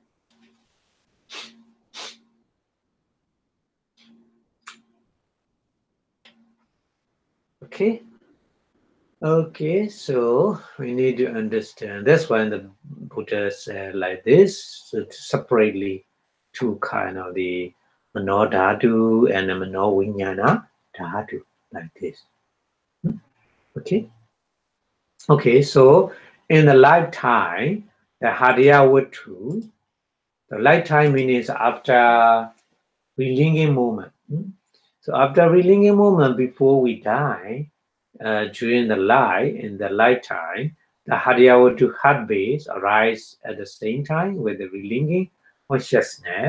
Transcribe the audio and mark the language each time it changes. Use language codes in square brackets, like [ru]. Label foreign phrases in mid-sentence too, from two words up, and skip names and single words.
[en] Okay. Okay, so we need to understand. That's why the Buddha said like this, so separately two kind of the [pi] mano dhatu [en] and the [pi] mano vijnana dhatu, [en] like this. Okay. Okay, so in the lifetime, the Hadiyawatu, the lifetime means after relinging moment. So after relinging moment, before we die, during the life, in the lifetime, the Hadiyawatu heart base arise at the same time with the relinging consciousness.